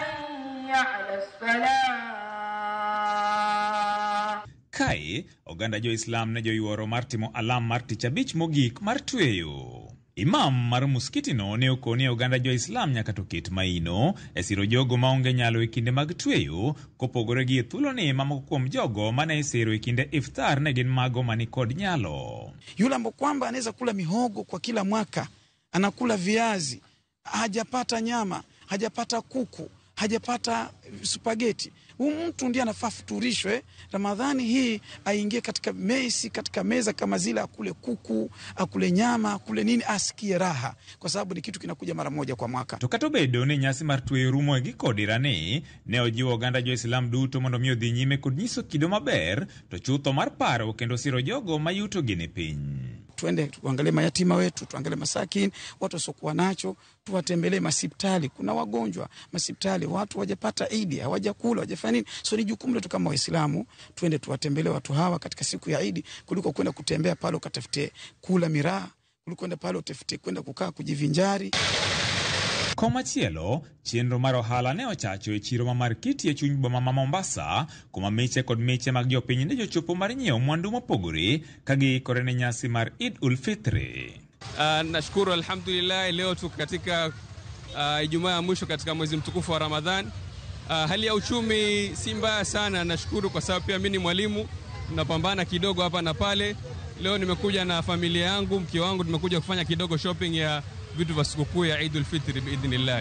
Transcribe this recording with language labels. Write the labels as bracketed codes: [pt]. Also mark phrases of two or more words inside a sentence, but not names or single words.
[luo] Kai, oganda jo Islam ne jo yuoro mar timo alam mar tich abich mogik mar tweyo. Imam mar muskiti no ne okoni oganda jo Islam nyaka to ket maino e siro jogo maonge nyalo e kinde mag tweyo kopogore gi thuolo ne mamoko kuom jogo mane siro e kinde iftar ne gin mago mani kod nyalo. [sw] Yule ambaye kwamba anaweza kula mihogo kwa kila mwaka, anakula viazi, hajapata nyama, hajapata kuku, hajapata spaghetti. Huyu mtu ndiye anafaa futurishwe Ramadhani hii, aingie katika mesi, katika meza kama zile, akule kuku, akule nyama, akule nini, asikie raha, kwa sababu ni kitu kinakuja mara moja kwa mwaka. [luo] Tokato bedo ni nyasi mar tweyo rumo gi kodirane ne ojiwo oganda jo Islam duto mondo mi odhi nyime kod nyiso kido maber to chutho mar paro kendo siro jogo mayuto gine piny. [sw] Tuende tuangalie mayatima wetu, tuangalie masakin, watu wasokuwa nacho, tuwatembelee masipitali, kuna wagonjwa masipitali, watu wajapata Eid, hawajakula, hawajafanya nini. So ni jukumu letu kama Waislamu tuende tuwatembelee watu hawa katika siku ya Eid, kuliko kwenda kutembea pale ukatafute kula miraa, kuliko kwenda pale utafute kwenda kukaa kujivinjari. [luo] Komachielo, chenro mar ohala ne ochacho e chiro ma markiti e chuny boma ma Mombasa, kuma meche kod meche mag jopiny ne jochopo mar nyiewo mwandu mopogore kagikore ne nyasi mar Eid ul Fitr. [sw] Nashukuru alhamdulillah, leo tuko katika Ijumaa ya mwisho katika mwezi mtukufu wa Ramadhan. Hali ya uchumi si mbaya sana, nashukuru kwa sababu pia mimi ni mwalimu, tunapambana kidogo hapa na pale. Leo nimekuja na familia yangu, mke wangu, tumekuja kufanya kidogo shopping ya vitu vya sikukuu ya Eid ul Fitr biidhnillah.